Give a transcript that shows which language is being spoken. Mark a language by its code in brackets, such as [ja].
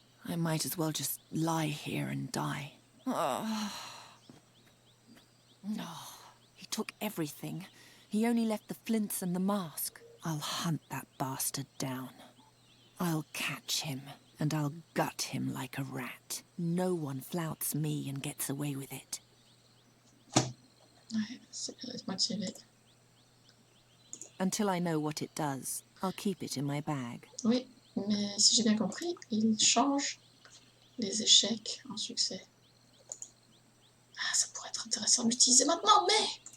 [en] I might as well just lie here and die. Oh. No. He took everything. He only left the flints and the mask. I'll hunt that bastard down. I'll catch him, and I'll gut him like a rat. No one flouts me and gets away with it. [fr] Ouais, c'est bien d'être motivé. [en] Until I know what it does, I'll keep it in my bag. [fr] Oui, mais si j'ai bien compris, il change les échecs en succès. Ah, ça pourrait être intéressant de l'utiliser maintenant, mais...